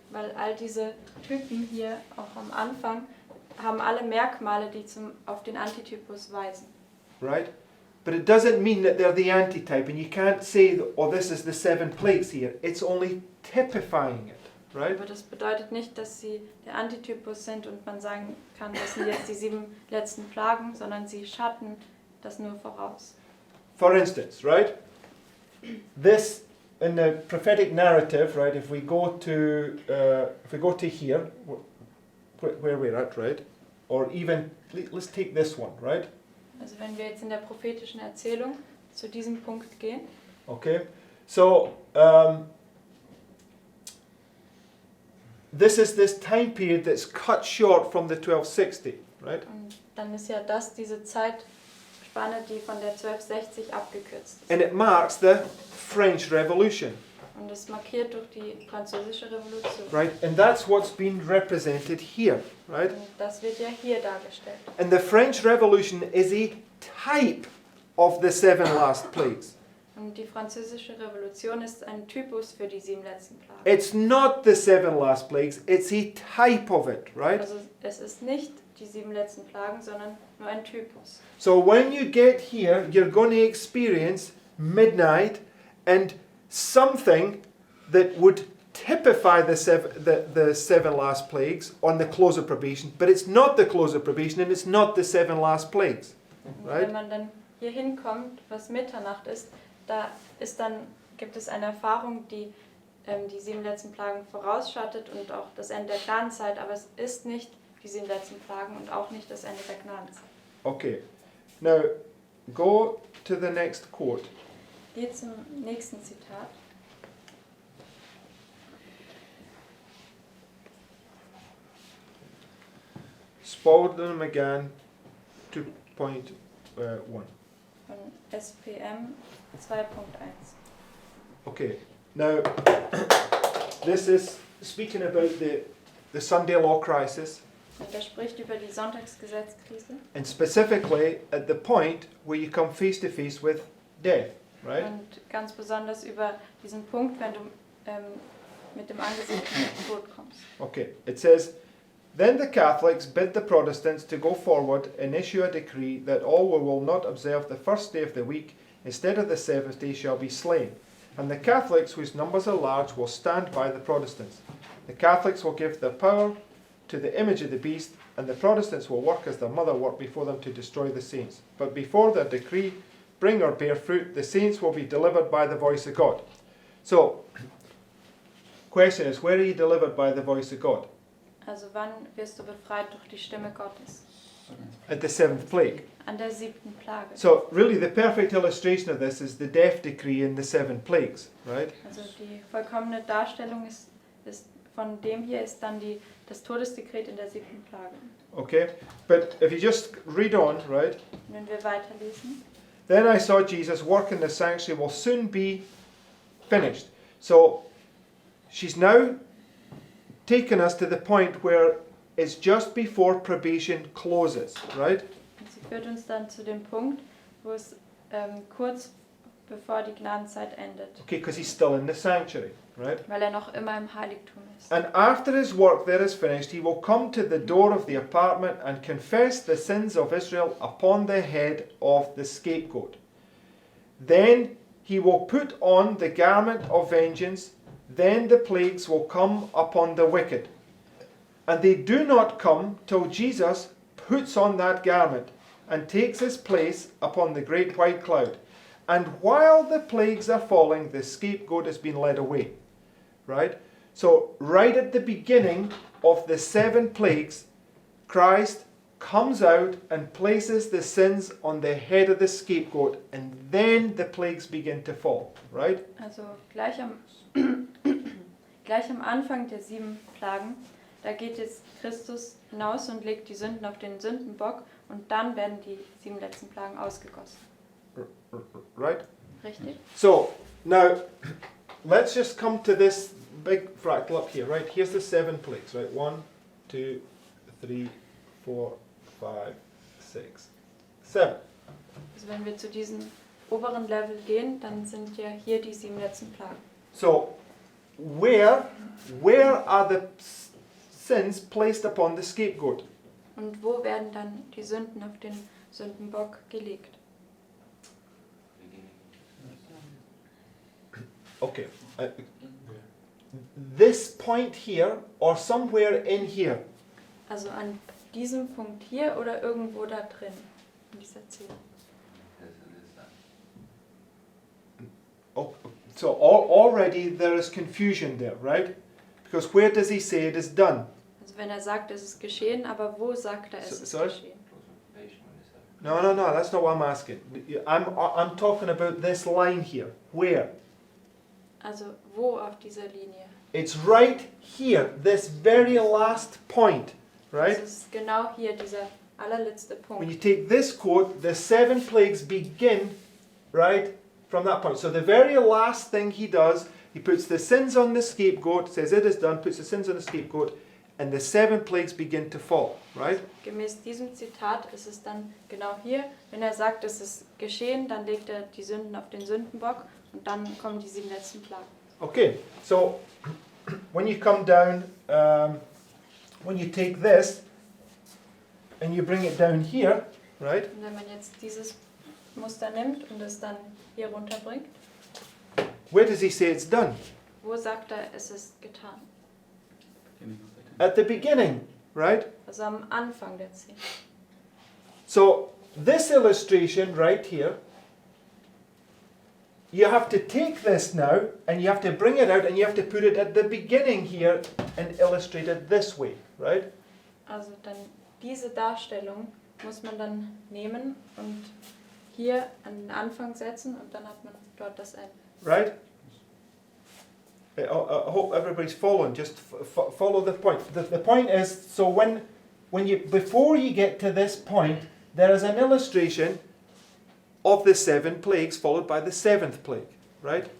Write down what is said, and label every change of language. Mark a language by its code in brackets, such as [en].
[de] Weil all diese Typen hier auch am Anfang haben alle Merkmale, die auf den Antitypus weisen. [en] Right? But it doesn't mean that they're the antitype, and you can't say, oh, this is the 7 plagues here. It's only typifying it, right? [de] Aber das bedeutet nicht, dass sie der Antitypus sind und man sagen kann, das sind jetzt die 7 letzten Plagen, sondern sie schatten das nur voraus. [en] For instance, right? This in the prophetic narrative, right? If we go to here, where we're at, right? Or even let's take this one, right? [de] Also wenn wir jetzt in der prophetischen Erzählung zu diesem Punkt gehen, [en] Okay, so this is this time period that's cut short from the 1260, right? [de] und dann ist ja das diese Zeitspanne, die von der 1260 abgekürzt ist. [en] And it marks the French Revolution, [de] Und es markiert durch die französische Revolution. [en] right? And that's what's been represented here, right? [de] Und das wird ja hier dargestellt. [en] And the French Revolution is a type of the 7 last plagues. [de] Und die französische Revolution ist ein Typus für die 7 letzten Plagen. [en] It's not the 7 last plagues, it's a type of it, right? [de] Also es ist nicht die 7 letzten Plagen, sondern nur ein Typus. [en] So when you get here, you're going to experience midnight and something that would typify the seven last plagues on the close of probation, but it's not the close of probation and it's not the seven last plagues. [de] Und [en] Right? [de] wenn man dann hier hinkommt, was Mitternacht ist, gibt es eine Erfahrung, die die 7 letzten Plagen vorausschattet und auch das Ende der Gnadenzeit, aber es ist nicht die 7 letzten Plagen und auch nicht das Ende der Gnadenzeit. [en] Okay. Now, go to the next quote. [de] Geht zum nächsten Zitat. [en] Spalding again, 2.1. [de] Von SPM 2.1. [en] Okay. Now, this is speaking about the Sunday law crisis, [de] Und er spricht über die Sonntagsgesetzkrise [en] and specifically at the point where you come face to face with death, right? [de] und ganz besonders über diesen Punkt, wenn du mit dem Angesicht zum Tod kommst. [en] Okay. It says, then the Catholics bid the Protestants to go forward and issue a decree that all who will not observe the first day of the week instead of the seventh day shall be slain. And the Catholics, whose numbers are large, will stand by the Protestants. The Catholics will give their power to the image of the beast, and the Protestants will work as their mother worked before them to destroy the saints. But before their decree bring or bear fruit, the saints will be delivered by the voice of God. So, question is, where are you delivered by the voice of God? [de] Also wann wirst du befreit durch die Stimme Gottes? [en] At the seventh plague. [de] An der 7. Plage. [en] So, really, the perfect illustration of this is the death decree in the seven plagues, right? [de] Also die vollkommene Darstellung ist von dem hier ist dann das Todesdekret in der 7. Plage. [en] Okay? But if you just read on, right? [de] Und wenn wir weiterlesen. [en] Then I saw Jesus work in the sanctuary will soon be finished. So, she's now taken us to the point where it's just before probation closes, right? [de] Und sie führt uns dann zu dem Punkt, wo es kurz bevor die Gnadenzeit endet. [en] Okay, because he's still in the sanctuary, right? [de] Weil er noch immer im Heiligtum ist. [en] And after his work there is finished, he will come to the door of the apartment and confess the sins of Israel upon the head of the scapegoat. Then he will put on the garment of vengeance. Then the plagues will come upon the wicked. And they do not come till Jesus puts on that garment and takes his place upon the great white cloud. And while the plagues are falling, the scapegoat has been led away. Right? So, right at the beginning of the 7 plagues, Christ comes out and places the sins on the head of the scapegoat, and then the plagues begin to fall. Right? [de] Also gleich am Anfang der 7 Plagen, da geht jetzt Christus hinaus und legt die Sünden auf den Sündenbock und dann werden die 7 letzten Plagen ausgegossen. [en] Right? [de] Richtig? [en] So, now, let's just come to this big fractal up here, right? Here's the 7 plagues, right? 1, 2, 3, 4, 5, 6, 7. [de] Also wenn wir zu diesem oberen Level gehen, dann sind ja hier die 7 letzten Plagen. [en] So, where are the sins placed upon the scapegoat? [de] Und wo werden dann die Sünden auf den Sündenbock gelegt? [en] Okay. This point here or somewhere in here? [de] Also an diesem Punkt hier oder irgendwo da drin, in dieser Zählung. [en] Oh, so already there is confusion there, right? Because where does he say it is done? [de] Also wenn er sagt, es ist geschehen, aber wo sagt er, es ist [en] Sorry? [de] geschehen? [en] No, that's not what I'm asking. I'm talking about this line here. Where? [de] Also wo auf dieser Linie? [en] It's right here, this very last point, right? [de] Es ist genau hier, dieser allerletzte [en] When [de] Punkt. [en] you take this quote, the 7 plagues begin, right, from that point. So the very last thing he does, he puts the sins on the scapegoat, says it is done, puts the sins on the scapegoat, and the 7 plagues begin to fall, right? [de] Gemäß diesem Zitat ist es dann genau hier, wenn er sagt, es ist geschehen, dann legt er die Sünden auf den Sündenbock und dann kommen die 7 letzten Plagen. [en] Okay, so when you come down, when you take this and you bring it down here, right? [de] Und wenn man jetzt dieses Muster nimmt und es dann hier runterbringt, [en] Where does he say it's done? [de] wo sagt er, es ist getan? [en] At the beginning, right? [de] Also am Anfang der 10. [en] So this illustration right here, you have to take this now and you have to bring it out and you have to put it at the beginning here and illustrate it this way, right? [de] Also dann diese Darstellung muss man dann nehmen und hier an den Anfang setzen und dann hat man dort das Ende. [en] Right? I hope everybody's following. Just follow the point. The point is, so before you get to this point, there is an illustration of the 7 plagues followed by the 7th plague, right?